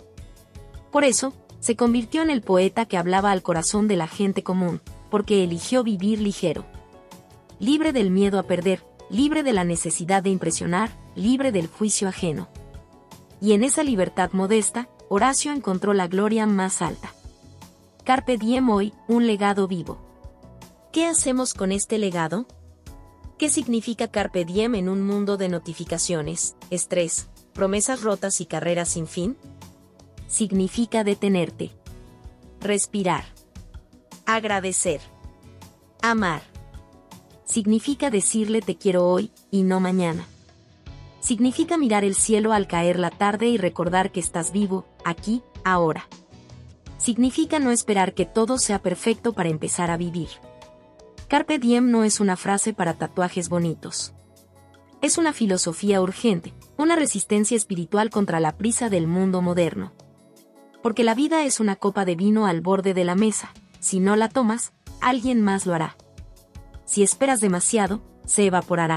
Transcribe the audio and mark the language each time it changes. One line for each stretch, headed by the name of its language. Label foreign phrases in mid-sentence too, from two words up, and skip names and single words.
Spanish: Por eso, se convirtió en el poeta que hablaba al corazón de la gente común, porque eligió vivir ligero. Libre del miedo a perder, libre de la necesidad de impresionar, libre del juicio ajeno. Y en esa libertad modesta, Horacio encontró la gloria más alta.
Latin: Carpe diem
Spanish: hoy, un legado vivo. ¿Qué hacemos con este legado? ¿Qué significa
Latin: carpe diem
Spanish: en un mundo de notificaciones, estrés, promesas rotas y carreras sin fin? Significa detenerte. Respirar. Agradecer. Amar. Significa decirle te quiero hoy, y no mañana. Significa mirar el cielo al caer la tarde y recordar que estás vivo, aquí, ahora. Significa no esperar que todo sea perfecto para empezar a vivir.
Latin: Carpe diem
Spanish: no es una frase para tatuajes bonitos. Es una filosofía urgente, una resistencia espiritual contra la prisa del mundo moderno. Porque la vida es una copa de vino al borde de la mesa, si no la tomas, alguien más lo hará. Si esperas demasiado, se evaporará.